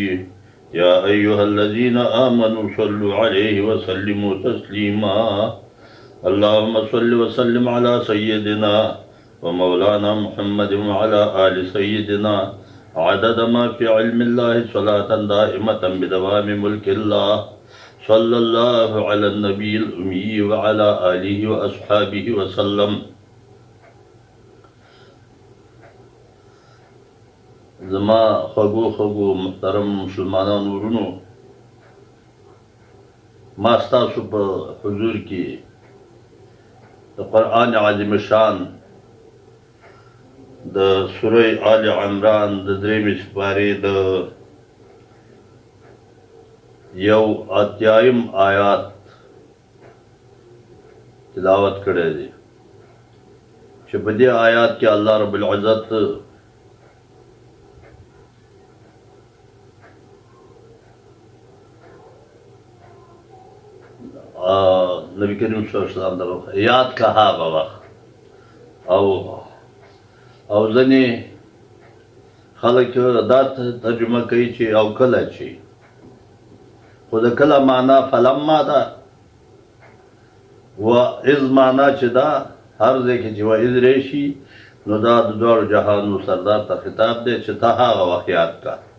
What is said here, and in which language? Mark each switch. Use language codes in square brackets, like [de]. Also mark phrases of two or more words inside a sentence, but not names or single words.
[ar] يا أيها الذين آمنوا صلوا عليه وسلموا تسليما اللهم صل وسلم على سيدنا ومولانا محمد وعلى آل سيدنا عدد ما في علم الله صلاة دائمة بدوام ملك الله صلى الله على النبي الأمي وعلى آله وأصحابه وسلم. [ps] زما خغو محترم مسلمانان ورونو ما ستاسو په حضور کې د قرآن عظیم شان د سوره آل عمران د درېمې سپارې د یو اتیایم آیات تلاوت کړی دی چې په دې آیات کې [ar] الله رب العزت [ps] نبی کریم [ar] صلی اللہ علیہ وسلم [ps] دا یاد کا هغه وخت او ځنې خلک دا ترجمه کوي چې او کله چې خو د کله معنا فلما ده [ar] و اذ [ps] معنا چې دا هر ځای کې چې [ar] و اذ [ps] راشي نو دا د دواړو جهانو سردار ته خطاب دی چې ته هغه وخت یاد کا